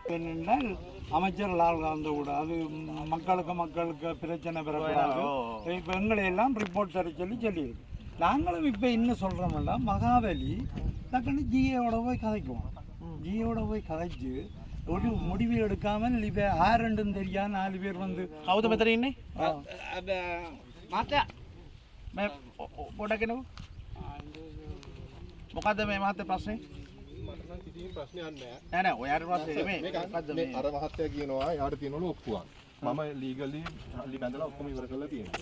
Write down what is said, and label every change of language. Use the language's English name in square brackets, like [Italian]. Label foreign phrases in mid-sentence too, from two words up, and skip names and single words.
[Tamil] என்னென்றால் அமைச்சர் லால்காந்த கூட அது மக்களுக்கு பிரச்சனை பெறக்கூடாது, இப்போ எங்களை எல்லாம் ரிப்போர்ட் தர சொல்லியிருக்கு. நாங்களும் இப்போ இன்னும் சொல்கிறோம்ல மகாவலி டக்குன்னு ஜிஏவோட போய் கதைக்குவோம். ஜிஏவோட போய் கதைச்சு ஒரு முடிவு எடுக்காமல் இப்போ 6 தெரியாது 4 பேர் வந்து [Sinhala] කවුද මෙතන ඉන්නේ? මහත්තයා මේ පොඩක් එනකො. මොකද්ද මේ මහත්තයා ප්‍රශ්නේ? මට නම් කිසිම ප්‍රශ්නයක් නැහැ. නෑ ඔයාට ප්‍රශ්නේ නෙමෙයි. මොකද්ද මේ? අර මහත්තයා කියනවා යාට තියෙනවලු ඔප්පුවක්. මම ලීගලි හල්ලි බැඳලා ඔක්කොම ඉවර කරලා තියෙනවා.